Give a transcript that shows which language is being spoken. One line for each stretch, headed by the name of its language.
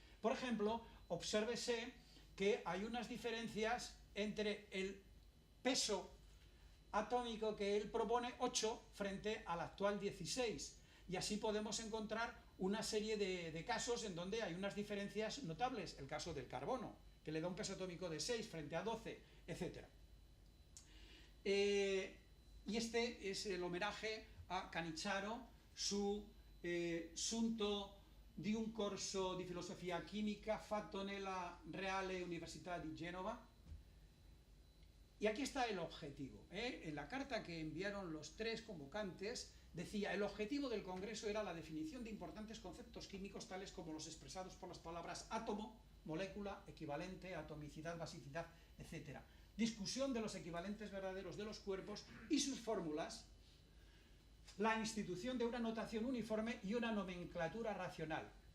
Spanish: Por ejemplo, obsérvese que hay unas diferencias entre el peso atómico que él propone, 8, frente al actual 16, y así podemos encontrar una serie de casos en donde hay unas diferencias notables. El caso del carbono, que le da un peso atómico de 6 frente a 12, etc. Y este es el homenaje a Cannizzaro,
Italian: su sunto di un corso di filosofia chimica fatto nella Reale Università di Genova.
Spanish: Y aquí está el objetivo. En la carta que enviaron los 3 convocantes decía: el objetivo del Congreso era la definición de importantes conceptos químicos tales como los expresados por las palabras átomo, molécula, equivalente, atomicidad, basicidad, etc. Discusión de los equivalentes verdaderos de los cuerpos y sus fórmulas, la institución de una notación uniforme y una nomenclatura racional.